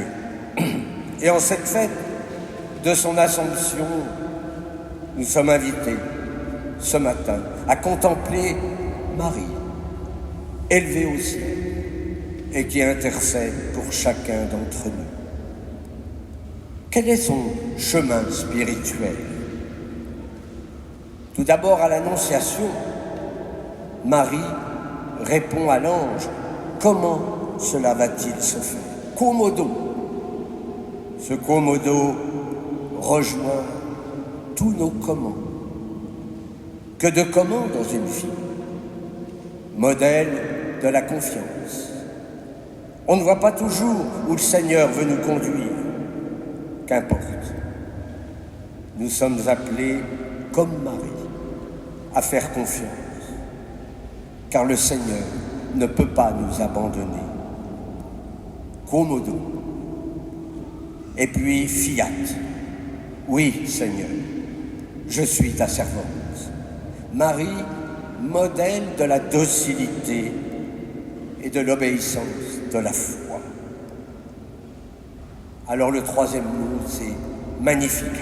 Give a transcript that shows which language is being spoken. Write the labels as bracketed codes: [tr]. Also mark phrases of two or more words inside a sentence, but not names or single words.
[fr] Et en cette fête de son Assomption, nous sommes invités ce matin à contempler Marie, élevée au ciel et qui intercède pour chacun d'entre nous. Quel est son chemin spirituel? Tout d'abord, à l'Annonciation, Marie répond à l'ange. Comment cela va-t-il se faire? [la] Quo modo. [fr] Ce [la] quo modo [fr] rejoint tous nos comment. Que de comment dans une fille? Modèle de la confiance. On ne voit pas toujours où le Seigneur veut nous conduire. Qu'importe. Nous sommes appelés, comme Marie, à faire confiance. Car le Seigneur ne peut pas nous abandonner. [la] Quo modo. [fr] Et puis fiat. Oui, Seigneur, je suis ta servante. Marie, modèle de la docilité et de l'obéissance, de la foi. Alors le troisième mot, c'est Magnificat.